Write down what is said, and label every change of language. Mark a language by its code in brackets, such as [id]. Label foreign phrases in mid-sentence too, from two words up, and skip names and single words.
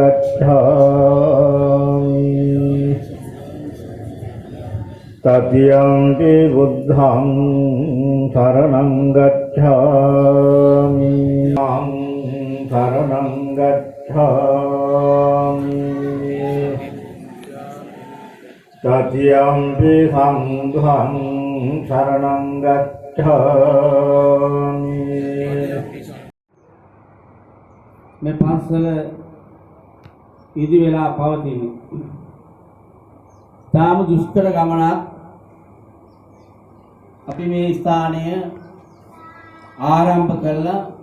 [pi] gacchami Tatiyampi buddhang saranang gacchami saranang gacchami Tatiyampi sanghang saranang gacchami [si] මේ පන්සල ඉදි වෙලා පවතින. තාම දුෂ්කර ගමනක් අපි මේ ස්ථානය ආරම්භ කළා.